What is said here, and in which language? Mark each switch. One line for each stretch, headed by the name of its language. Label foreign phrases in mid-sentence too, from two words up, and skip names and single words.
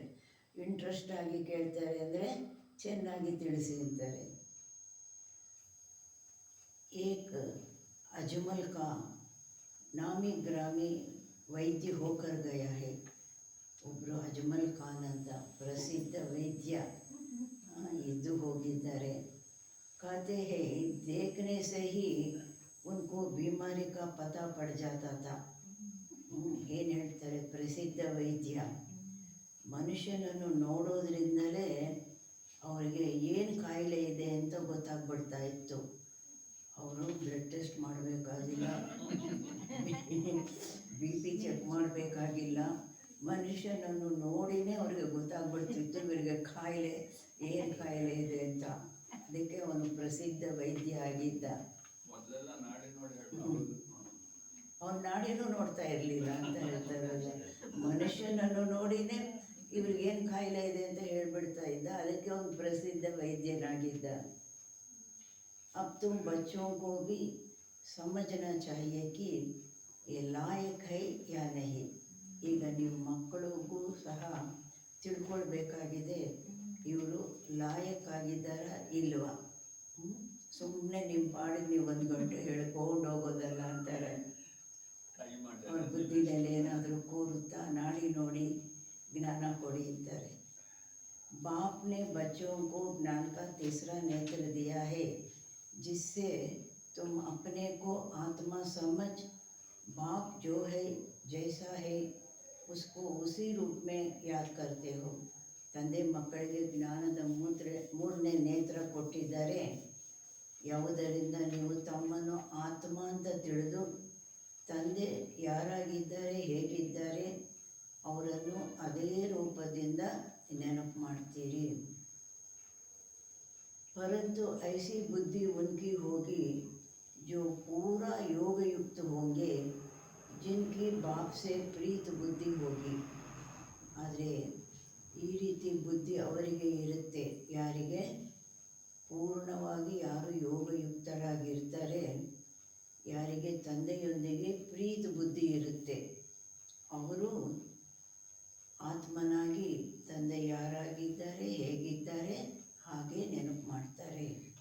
Kannada: ಇಂಟ್ರೆಸ್ಟ್ ಆಗಿ ಕೇಳ್ತಾರೆ ಅಂದರೆ ಚೆನ್ನಾಗಿ ತಿಳಿಸಿ ಅಂತಾರೆ.
Hindi: एक अजमल का नामी ग्रामी वैद्य होकर गया है.
Kannada: ಒಬ್ಬರು ಅಜ್ಮಲ್ ಖಾನ್ ಅಂತ ಪ್ರಸಿದ್ಧ ವೈದ್ಯ ಇದ್ದು ಹೋಗಿದ್ದಾರೆ.
Hindi: कहते हैं देखने से ही उनको बीमारी का पता पड़ जाता था.
Kannada: ಏನು ಹೇಳ್ತಾರೆ? ಪ್ರಸಿದ್ಧ ವೈದ್ಯ ಮನುಷ್ಯನನ್ನು ನೋಡೋದ್ರಿಂದಲೇ ಅವರಿಗೆ ಏನು ಕಾಯಿಲೆ ಇದೆ ಅಂತ ಗೊತ್ತಾಗ್ಬಿಡ್ತಾ ಇತ್ತು. ಅವರು
English: blood test
Kannada: ಮಾಡಬೇಕಾಗಿಲ್ಲ, BP ಚೆಕ್ ಮಾಡಬೇಕಾಗಿಲ್ಲ, ಮನುಷ್ಯನನ್ನು ನೋಡಿನೇ ಅವ್ರಿಗೆ ಗೊತ್ತಾಗ್ಬಿಡ್ತಿತ್ತು ಇವರಿಗೆ ಕಾಯಿಲೆ ಏನು ಕಾಯಿಲೆ ಇದೆ ಅಂತ. ಅದಕ್ಕೆ ಅವನು ಪ್ರಸಿದ್ಧ ವೈದ್ಯ ಆಗಿದ್ದ. ಅವನು ನಾಡಿನೂ ನೋಡ್ತಾ ಇರಲಿಲ್ಲ ಅಂತ ಹೇಳ್ತಾರಲ್ಲ. ಮನುಷ್ಯನನ್ನು ನೋಡಿನೇ ಇವ್ರಿಗೇನು ಕಾಯಿಲೆ ಇದೆ ಅಂತ ಹೇಳ್ಬಿಡ್ತಾ ಇದ್ದ. ಅದಕ್ಕೆ ಅವನು ಪ್ರಸಿದ್ಧ ವೈದ್ಯನಾಗಿದ್ದ.
Hindi: अब तुम बच्चों को भी समझना चाहिए कि ये लायक है या नहीं.
Kannada: ಈಗ ನೀವು ಮಕ್ಕಳಿಗೂ ಸಹ ತಿಳ್ಕೊಳ್ಬೇಕಾಗಿದೆ ಇವರು ಲಾಯಕ್ ಆಗಿದ್ದಾರಾ ಇಲ್ವಾ. ಸುಮ್ಮನೆ ನಿಮ್ಮ ಪಾಡಿಗೆ ನೀವು 1 ಗಂಟೆ ಹೇಳ್ಕೊಂಡು ಹೋಗೋದಲ್ಲ ಅಂತಾರೆ. ಅವ್ರ ಬುದ್ಧಿನಲ್ಲಿ ಏನಾದರೂ ಕೂರುತ್ತಾ ನಾಡಿ ಜ್ಞಾನ ಕೊಡಿ ಅಂತಾರೆ.
Hindi: बाप ने बच्चों को ज्ञान का तीसरा नेत्र दिया है, जिससे तुम अपने को आत्मा समझ बाप जो है जैसा है उसको उसी रूप में याद करते हो.
Kannada: ತಂದೆ ಮಕ್ಕಳಿಗೆ ಜ್ಞಾನದ ಮೂರನೇ ನೇತ್ರ ಕೊಟ್ಟಿದ್ದಾರೆ. ಯಾವುದರಿಂದ ನೀವು ತಮ್ಮನ್ನು ಆತ್ಮ ಅಂತ ತಿಳಿದು ತಂದೆ ಯಾರಾಗಿದ್ದಾರೆ, ಹೇಗಿದ್ದಾರೆ ಅವರನ್ನು ಅದೇ ರೂಪದಿಂದ ನೆನಪು ಮಾಡ್ತೀರಿ.
Hindi: परंतु ऐसी बुद्धि उनकी होगी जो पूरा योग युक्त होंगे, जिनकी बाप से प्रीत बुद्धि होगी.
Kannada: ಆದರೆ ಈ ರೀತಿ ಬುದ್ಧಿ ಅವರಿಗೆ ಇರುತ್ತೆ. ಯಾರಿಗೆ? ಪೂರ್ಣವಾಗಿ ಯಾರು ಯೋಗಯುಕ್ತರಾಗಿರ್ತಾರೆ, ಯಾರಿಗೆ ತಂದೆಯೊಂದಿಗೆ ಪ್ರೀತ ಬುದ್ಧಿ ಇರುತ್ತೆ, ಅವರು ಆತ್ಮನಾಗಿ ತಂದೆ ಯಾರಾಗಿದ್ದಾರೆ, ಹೇಗಿದ್ದಾರೆ ಹಾಗೆ ನೆನಪು ಮಾಡ್ತಾರೆ.